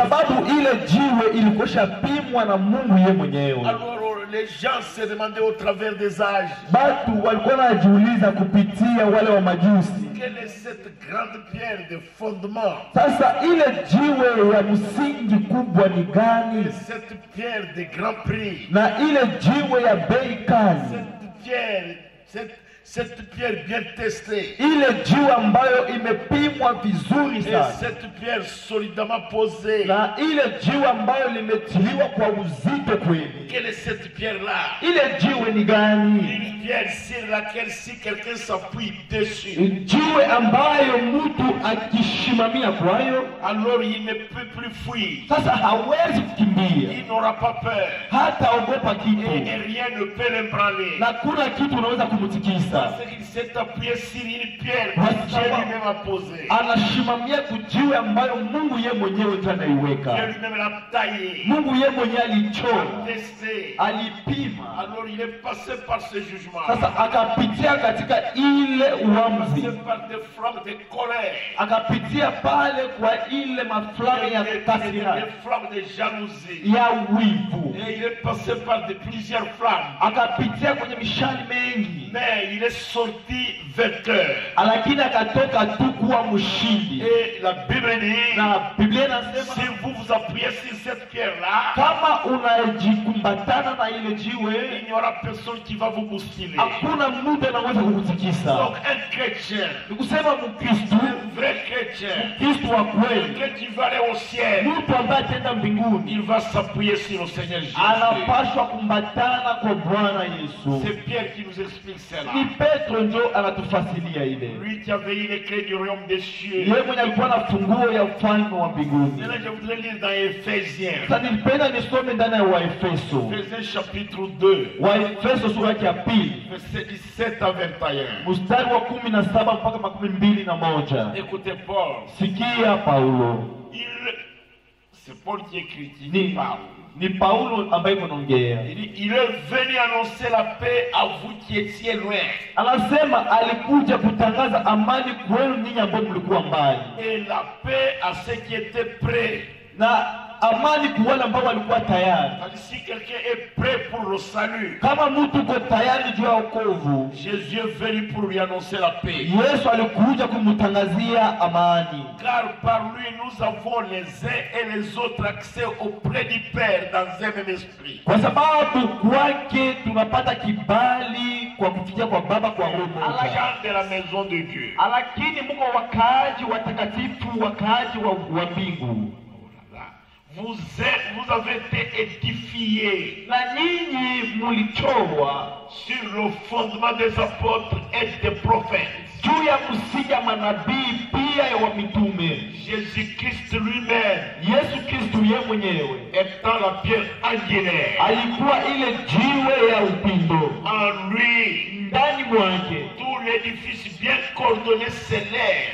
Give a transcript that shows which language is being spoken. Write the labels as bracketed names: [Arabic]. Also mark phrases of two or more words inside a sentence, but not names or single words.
[French] Alors les gens se demandaient au travers des âges, quelle est cette grande pierre de fondement? Cette pierre de grand prix. Cette pierre, cette pierre bien testée. [Swahili] Ile jiwe ambayo imepimwa vizuri [French] Et [Swahili] sana. [French] cette pierre solidement posée. [Swahili] Na ile jiwe ambayo limetiliwa kwa uzito kweli. [French] Quelle est cette pierre-là? [Swahili] Ile jiwe ni gani? [French] Une pierre sur laquelle si quelqu'un s'appuie dessus, [Swahili] Jiwe ambayo mtu akishimamia kwayo, [French] alors il ne peut plus fuir. [Swahili] sasa hawezi kukimbia. [French] Il n'aura pas peur. [Swahili] Hata ogopa [French] Et [Swahili] kitu. [French] rien ne peut l'ébranler. [Swahili] Na kuna kitu unaweza kumtikisa. [French] Parce qu'il s'est appuyé sur une pierre que Ouais, Dieu ça va. lui-même a posée. [Swahili] Anashimamia kujiwe ambayo Mungu ye mwenyewe ndiye [French] Dieu [Swahili] anaiweka. [French] lui-même l'a taillé, [Swahili] Mungu ye mwenyewe [French] l'a [Swahili] alichora, [French] testé. [Swahili] alipima. [French] Alors il est passé par ce jugement. [Swahili] Sasa akapitia katika ile uamuzi. [French] Passé par des flammes de colère. [Swahili] Akapitia pale kwa ile maflamu ya [French] Des [Swahili] kasira, [French] flammes de jalousie. [Swahili] ya wivu. [French] Et il est passé par plusieurs flammes. [Swahili] Akapitia kwenye mishali mengi, [French] Mais il est sorti vainqueur. [Swahili] lakini akatoka tu kuwa mshindi. [French] Et la Bible dit, [Swahili] Na Biblia [French] si [Swahili] inasema [French] vous vous appuyez sur cette pierre-là, [Swahili] kama unajikumbatana na ile jiwe, [French] il n'y aura personne qui va vous bousculer. [Swahili] hakuna mtu anaweza kukutikisa. [French] Donc un chrétien, [Swahili] Ni kusema Mkristo, [French] un vrai chrétien, [Swahili] Mkristo wa kweli, [French] quelqu'un qui va aller au ciel, [Swahili] mtu ambaye ataenda mbinguni, [French] il va s'appuyer sur le Seigneur Jésus. [Swahili] anapaswa kumbatana kwa Bwana Yesu. [French] C'est Pierre qui nous explique cela. [Swahili] Ni Petro ndio anatufasilia ile. [French] Lui qui avait eu les clés du royaume des cieux. [Swahili] Yeye mwenye alikuwa na funguo ya ufalme wa mbinguni. [French] Maintenant, je voudrais lire dans Éphésiens. [Swahili] Sasa nilipenda nisome ndani ya Waefeso. [French] Éphésiens chapitre 2, [Swahili] Waefeso sura yake ya pili, [French] versets 17 à 21. [Swahili] mstari wa 17 mpaka 21. [French] Écoutez Paul. [Swahili] Sikia Paulo. [French] C'est Paul qui écrit, qui [Swahili] Ni, [French] parle. [Swahili] ni Paulo ambaye kunaongea. [French] Il dit, il est venu annoncer la paix à vous qui étiez loin. [Swahili] Anasema alikuja kutangaza amani kwenu ninyi ambao mlikuwa mbali. [French] Et la paix à ceux qui étaient prêts. [Swahili] Na amani kwa wale ambao walikuwa tayari. [French] Si quelqu'un est prêt pour le salut, [Swahili] Kama mtu uko tayari juu ya wokovu, [French] Jésus est venu pour lui annoncer la paix. [Swahili] Yesu alikuja kumtangazia amani. [French] Car par lui nous avons les uns et les autres accès auprès du Père dans un même esprit. [Swahili] Kwa sababu kwake tunapata kibali kwa kufikia kwa Baba kwa roho [French] À la [Swahili] moja. [French] grande de la maison de Dieu. [Swahili] Lakini mko wakaaji watakatifu, wakaaji wa mbingu. [French] Vous avez été édifiés [Swahili] Na nyinyi mulichorwa [French] sur le fondement des apôtres et des prophètes. [Swahili] juu ya msingi ya manabii pia ya wamitume. [French] Jésus-Christ lui-même [Swahili] Yesu Kristo yeye mwenyewe [French] étant la pierre angulaire. [Swahili] alikuwa ile jiwe ya upindo. [French] En lui, [Swahili] Ndani mwake [French] tout l'édifice bien coordonné s'élève